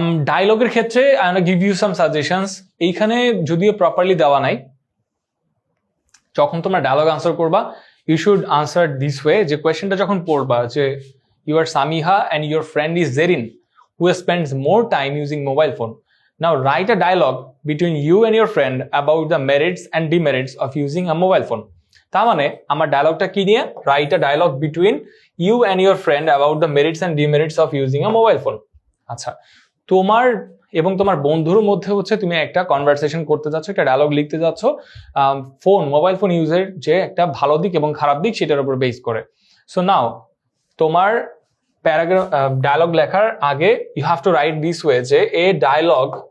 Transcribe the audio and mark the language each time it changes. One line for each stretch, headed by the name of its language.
Bangla: ডায়লগের ক্ষেত্রে
English: I want give you some suggestions.
Bangla: এইখানে যদিও প্রপারলি দেওয়া নাই, যখন তোমরা ডায়লগ আনসার করবা
English: you should answer this way,
Bangla: যে কোয়েশ্চেনটা যখন পড়বা যে
English: You are Samiha and your friend is Zerin who spends more time using mobile phone. Now write a dialogue between you and your friend about the merits and demerits of using a mobile phone.
Bangla: তার মানে আমার ডায়লগটা কি নিয়ে?
English: Write a dialogue between you and your friend about the merits and demerits of using a mobile phone.
Bangla: আচ্ছা, তোমার এবং তোমার বন্ধুর মধ্যে হচ্ছে তুমি একটা কনভারসেশন করতে যাচ্ছ, একটা ডায়লগ লিখতে যাচ্ছ মোবাইল ফোন ইউজের যে একটা ভালো দিক এবং খারাপ দিক সেটার উপর বেস করে। সো নাও তোমার প্যারাগ্রাফ ডায়লগ লেখার আগে
English: you have to write this way,
Bangla: যে এ ডায়লগ